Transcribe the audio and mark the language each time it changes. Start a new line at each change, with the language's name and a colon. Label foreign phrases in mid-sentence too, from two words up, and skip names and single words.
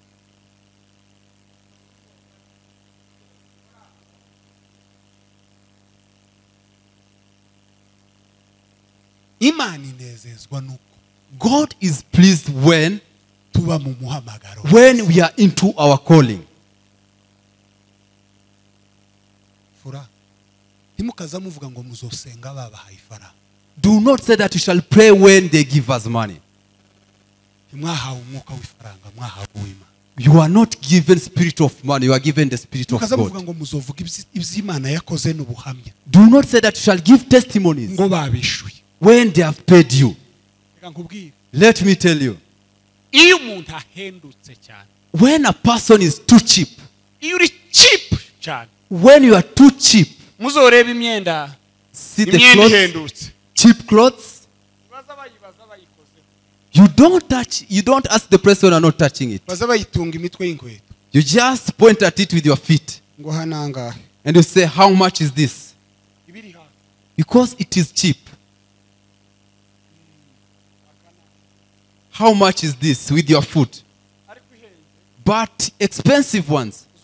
English: God is pleased when we are into our calling.
Rundi: banyafura ntimukaza muvuga ngo muzosenga babahaye ifaranga.
English: Do not say that you shall pray when they give us money.
Rundi: Mwahawe umwuka w'ifaranga, mwahawe uw'Imana.
English: You are not given spirit of money, you are given the spirit of
Rundi: Mukaza muvuga
English: God.
Rundi: ngo muzovuga iby'Imana yakoze n'ubuhamya.
English: Do not say that you shall give testimonies
Rundi: Ngo babishuye.
English: when they have paid you.
Rundi: Reka nkubwire.
English: Let me tell you,
Rundi: Iyo umuntu ahendutse cyane.
English: when a person is too cheap,
Rundi: Iyo uri cheap cyane.
English: when you are too cheap,
Rundi: Muzoreba imyenda.
English: see the
Rundi: Imyenda
English: clothes,
Rundi: ihendutse.
English: cheap clothes, you don't ask the person when you are not touching it.
Rundi: Baza bayitunga imitwe y'inkweto.
English: You just point at it with your feet
Rundi: Ngo hananga.
English: and you say, how much is this?
Rundi: Ibiri ha.
English: Because it is cheap. How much is this with your foot? But expensive ones.